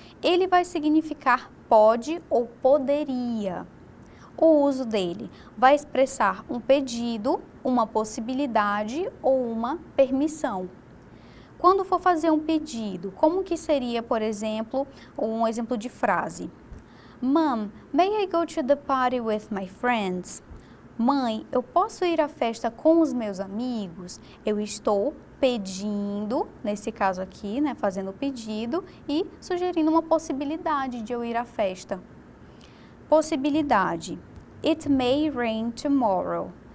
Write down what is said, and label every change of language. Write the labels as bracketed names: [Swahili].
[Portuguese] Ele vai significar pode ou poderia. O uso dele vai expressar um pedido, uma possibilidade ou uma permissão. Quando for fazer um pedido, como que seria, por exemplo, um exemplo de frase? [English] Mom, may I go to the party with my friends? [Portuguese] Mãe, eu posso ir à festa com os meus amigos? Eu estou pedindo, nesse caso aqui, né, fazendo o pedido e sugerindo uma possibilidade de eu ir à festa. [English] Possibilidade. It may rain tomorrow.